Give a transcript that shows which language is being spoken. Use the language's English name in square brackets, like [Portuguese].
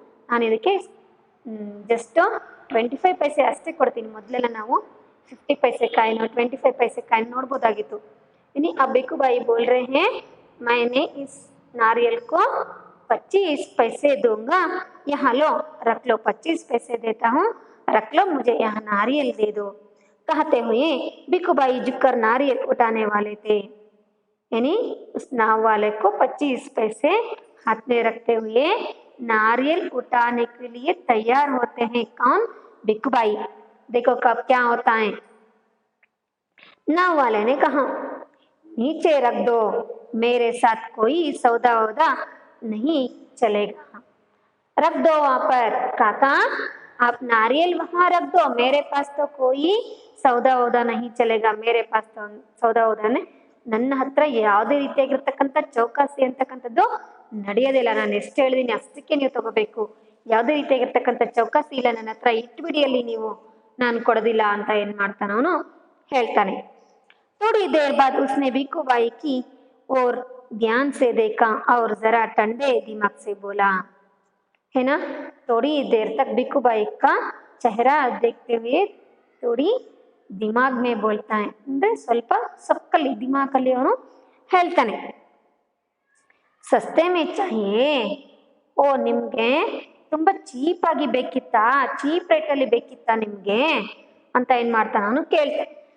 [Kannada] ನಾನು ಇದಕ್ಕೆ ಜಸ್ಟ್ 25 पैसे ಅಷ್ಟೇ ಕೊಡ್ತೀನಿ। ಮೊದಲೆಲ್ಲ ನಾವು 50 पैसे ಕಾಯಿನೋ 25 पैसे ಕಾಯಿನೋ ನೋಡ್ಬೋದಾಗಿತ್ತು। [Hindi] यानी अब भिखुभाई बोल रहे हैं, मैंने इस नारियल को 25 पैसे दूंगा, यहाँ लो रख लो, 25 पैसे देता हूँ, रख लो, मुझे यहाँ नारियल दे दो। कहते हुए भिखुभाई झुककर नारियल उठाने वाले थे, यानी उस नाव वाले को 25 पैसे हाथ में रखते हुए नारियल उठाने के लिए तैयार होते हैं। कौन? भिखुभाई। देखो कब क्या होता है। नाव वाले ने कहा, नीचे रख दो, मेरे साथ कोई सौदा वौदा नहीं चलेगा, रख दो वहां पर। काका आप नारियल वहां रख दो, मेरे पास तो [Kannada] कोई सौदा वौदा नहीं चलेगा, मेरे पास तो ಸೌದಾ ವೌದಾನೆ ನನ್ನ ಹತ್ರ ಯಾವುದೇ ರೀತಿಯಾಗಿರ್ತಕ್ಕಂಥ ಚೌಕಾಸಿ ಅಂತಕ್ಕಂಥದ್ದು ನಡೆಯೋದಿಲ್ಲ, ನಾನು ಎಷ್ಟು ಹೇಳಿದೀನಿ ಅಷ್ಟಕ್ಕೆ ನೀವು ತಗೋಬೇಕು, ಯಾವುದೇ ರೀತಿಯಾಗಿರ್ತಕ್ಕಂಥ ಚೌಕಾಸಿ ಇಲ್ಲ ನನ್ನ ಹತ್ರ, ಇಟ್ಬಿಡಿ ಅಲ್ಲಿ ನೀವು, ನಾನು ಕೊಡೋದಿಲ್ಲ ಅಂತ ಏನ್ ಮಾಡ್ತಾನ ಅವನು ಹೇಳ್ತಾನೆ। [Hindi] थोड़ी देर बाद उसने भिक्खू बाई की और ध्यान से देखा और जरा ठंडे दिमाग से बोला, है ना। थोड़ी देर तक भिक्खू बाई का चेहरा देखते हुए थोड़ी दिमाग में बोलता है, [Kannada] ಅಂದ್ರೆ ಸ್ವಲ್ಪ ಸಕ್ಕಲ್ಲಿ ದಿಮಾಕಲ್ಲಿ ಅವನು ಹೇಳ್ತಾನೆ, [Hindi] ಸಸ್ತೆ में चाहिए, [Kannada] ಓ ನಿಮ್ಗೆ ತುಂಬಾ ಚೀಪ್ ಆಗಿ ಬೇಕಿತ್ತಾ, ಚೀಪ್ ರೇಟ್ ಅಲ್ಲಿ ಬೇಕಿತ್ತಾ ನಿಮ್ಗೆ ಅಂತ ಏನ್ ಮಾಡ್ತಾನ ಅವನು ಕೇಳ್ತಾನೆ।